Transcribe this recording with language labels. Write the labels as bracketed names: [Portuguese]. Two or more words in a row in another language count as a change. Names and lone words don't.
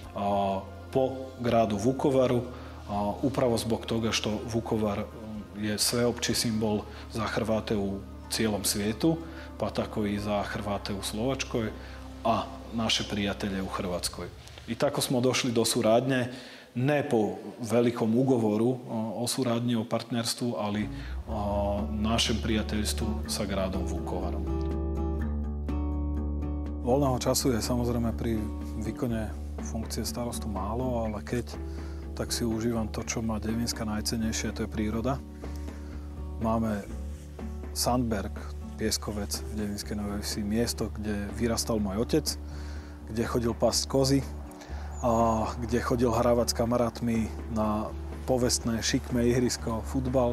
[Croatian] po gradu Vukovaru, upravo zbog toga što Vukovar je sveopći simbol za Hrvate u cijelom svijetu, pa tako i za Hrvate u Slovačkoj, a naše prijatelje u Hrvatskoj. I tako smo došli do suradnje, ne po velikom ugovoru o suradnji, o partnerstvu, ali o našem prijateljstvu sa gradom Vukovarom. [Slovak] Voľného času je samozrejme pri výkone funkcie starostu málo, ale keď, tak si užívam to, čo má Devinska najcennejšie, to je príroda. Máme Sandberg, pieskovec v Devinskej Novej Vsi, miesto, kde vyrastal môj otec, kde chodil pasť kozy, a kde chodil hrávať s kamarátmi na povestné, šikmé ihrisko, futbal.